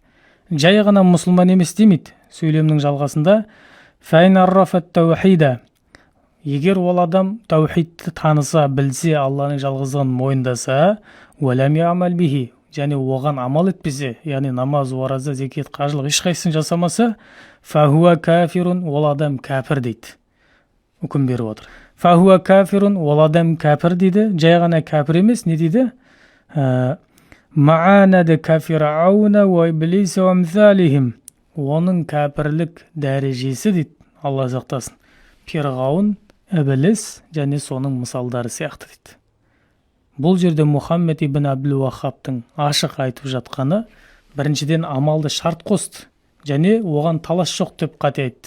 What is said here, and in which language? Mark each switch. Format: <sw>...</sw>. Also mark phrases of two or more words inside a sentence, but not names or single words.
<kk>Жай ғана мұсылман емес демейді. Сөйлемнің жалғасында</kk> <ar>فإن عرف التوحيد,</ar> <kk>егер ол адам таухидті таныса, білсе, Алланың жалғыздығын мойындаса,</kk> <ar>ولم يعمل به,</ar> <kk>және оған амал етпесе, яғни намаз, ораза, зекет, қажылық ешқайсысын жасамаса,</kk> <ar>فهو كافر,</ar> <kk>ол адам кәпір дейді. Үкім беріп отыр.</kk> <ar>فهو كافر,</ar> <kk>ол адам кәпір дейді. Жай ғана кәпір емес, не дейді?</kk> <ar>معاندي كفرعون وإبليس وأمثالهم.</ar> <kk>Оның кәпірлік дәрежесі дейді. Алла сақтасын. Фирғауын, Ібліс және соның мысалдары сияқты дейді. Бұл жерде Мұхаммед ибн Абдул-Ваххабтың ашық айтып жатқаны, біріншіден амалды шарт қосты, және оған талас жоқ деп қате айтты.</kk>